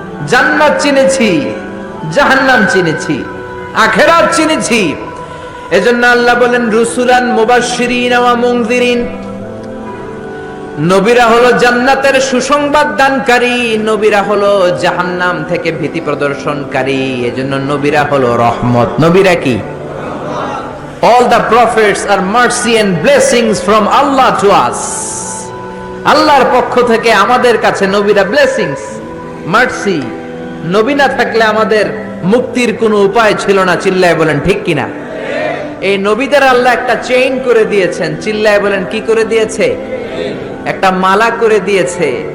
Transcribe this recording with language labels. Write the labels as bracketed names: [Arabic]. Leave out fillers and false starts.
[Bangla] জান্নাত চিনেছি, জাহান্নাম চিনেছি, আখিরাত চিনেছি। এজন্য আল্লাহ বলেন [Arabic] রুসুলান মুবাশশিরিন ওয়া মুনযিরিন। [Bangla] নবীরা হলো জান্নাতের সুসংবাদ দানকারী, নবীরা হলো জাহান্নাম থেকে ভীতি প্রদর্শনকারী। এজন্য নবীরা হলো রহমত। নবীরা কি? [English] All the prophets are mercy and blessings from Allah to us. [Bangla] আল্লাহর পক্ষ থেকে আমাদের কাছে নবীরা [English] Blessings, mercy. [Bangla] নবী না থাকলে আমাদের মুক্তির কোনো উপায় ছিল না। চিল্লায় বলেন ঠিক কিনা? এই নবীদের আল্লাহ একটা চেইন করে দিয়েছেন। চিল্লায় বলেন কি করে দিয়েছে? একটা মালা করে দিয়েছে।